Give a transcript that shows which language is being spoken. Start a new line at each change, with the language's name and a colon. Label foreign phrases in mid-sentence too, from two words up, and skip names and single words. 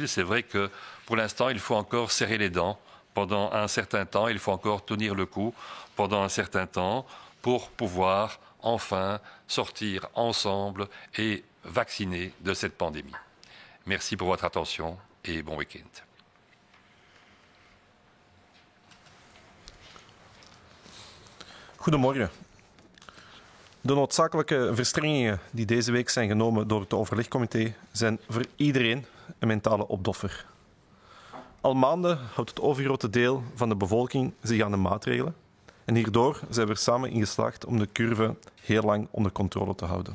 French: C'est vrai que, pour l'instant, il faut encore serrer les dents pendant un certain temps. Il faut encore tenir le coup pendant un certain temps pour pouvoir enfin sortir ensemble et vacciner de cette pandémie. Merci pour votre attention et bon week-end.
Dutch: Goedemorgen. De noodzakelijke verstrengingen die deze week zijn genomen door het overlegcomité zijn voor iedereen een mentale opdoffer. Al maanden houdt het overgrote deel van de bevolking zich aan de maatregelen en hierdoor zijn we er samen in geslaagd om de curve heel lang onder controle te houden.